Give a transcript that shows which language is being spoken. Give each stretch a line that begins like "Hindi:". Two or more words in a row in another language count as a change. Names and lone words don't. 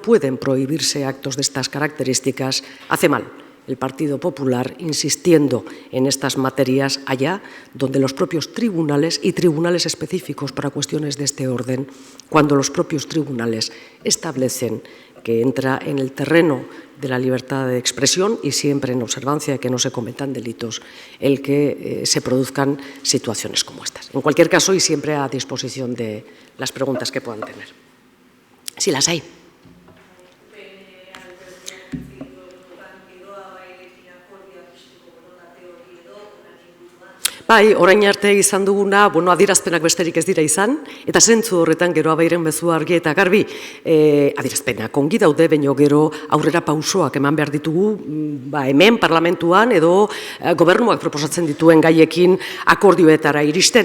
Spanish: pueden prohibirse actos de estas características, hace mal el Partido Popular insistiendo en estas materias allá donde los propios tribunales y tribunales específicos para cuestiones de este orden, cuando los propios tribunales establecen que entra en el terreno de la libertad de expresión y siempre en observancia de que no se cometan delitos, el que se produzcan situaciones como estas. En cualquier caso, y siempre a disposición de las preguntas que puedan tener. Si las hay.
Basque: Bai, orain arte izan duguna, bueno, adierazpenak besterik ez dira izan, eta zentzu horretan Geroa Bairen mezu argi eta garbi, adierazpenak ongi daude, baino gero aurrera pausoak eman behar ditugu, hemen parlamentuan edo gobernuak proposatzen dituen gaiekin akordioetara iristen.